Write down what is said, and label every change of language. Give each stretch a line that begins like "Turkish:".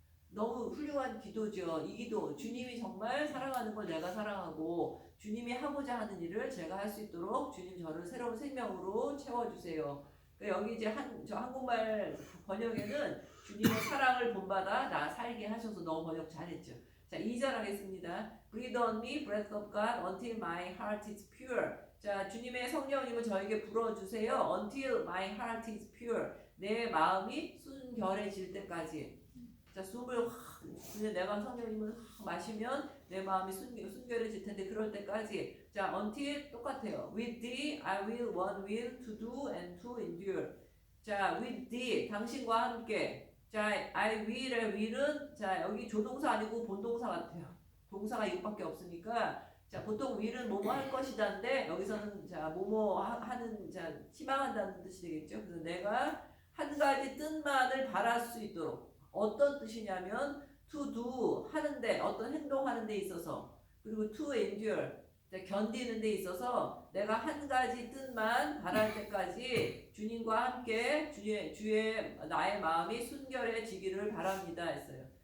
Korean: 너무 훌륭한 기도죠. 이 기도 주님이 정말 사랑하는 걸 내가 사랑하고 주님이 하고자 하는 일을 제가 할 수 있도록 주님 저를 새로운 생명으로 채워주세요. 그러니까 여기 이제 저 한국말 번역에는 주님의 사랑을 본받아 나 살게 하셔서 너무 번역 잘했죠. 자 2절 하겠습니다.
English: Breathe on me, breath of God, until my heart is pure.
Korean: 자 주님의 성령님을 저에게 불어주세요.
English: Until my heart is pure.
Korean: 내 마음이 순결해질 때까지. 자 숨을 확 내가 성령님을 확 마시면 내 마음이 순결해질 텐데 그럴 때까지 자 until 똑같아요.
English: With thee I will one will to do and to endure.
Korean: 자
English: with thee
Korean: 당신과 함께 자 I will의 will은 자 여기 조동사 아니고 본동사 같아요. 동사가 이것밖에 없으니까 자 보통 will은 뭐뭐 할 것이다인데 여기서는 자 뭐뭐 하는 자 희망한다는 뜻이 되겠죠. 그래서 내가 한 가지 뜻만을 바랄 수 있도록 어떤 뜻이냐면 to do 하는데 어떤 행동하는 데 있어서 그리고 to endure 견디는 데 있어서 내가 한 가지 뜻만 바랄 때까지 주님과 함께 주의 나의 마음이 순결해지기를 바랍니다 했어요.